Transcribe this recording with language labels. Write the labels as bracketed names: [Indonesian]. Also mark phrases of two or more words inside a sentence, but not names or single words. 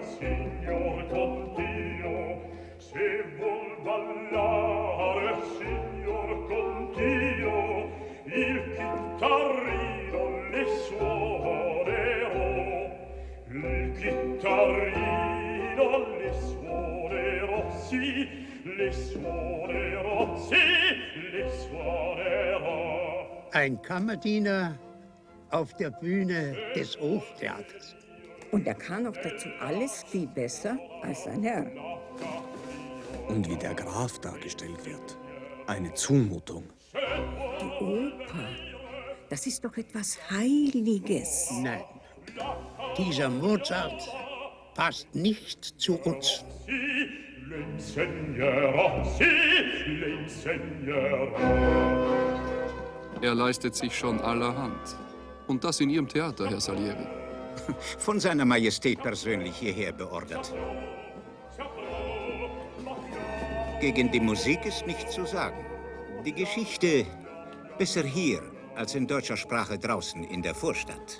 [Italian] signor Contino, se vuol ballare, signor Contino, il chitarrino le suonerò, il chitarrino le suonerò, sì, le suonerò, sì, le suonerò. [German] Ein Kammerdiener auf der Bühne des Hoftheaters. Und er kann auch dazu alles viel besser als sein Herr. Und wie der Graf dargestellt wird. Eine Zumutung. Die Oper, das ist doch etwas Heiliges. Nein, dieser Mozart passt nicht zu uns. [Italian] Le insegnerò, sì, le insegnerò. [German] Er leistet sich schon allerhand. Und das in Ihrem Theater, Herr Salieri. Von seiner Majestät persönlich hierher beordert. Gegen die Musik ist nichts zu sagen. Die Geschichte besser hier als in deutscher Sprache draußen in der Vorstadt.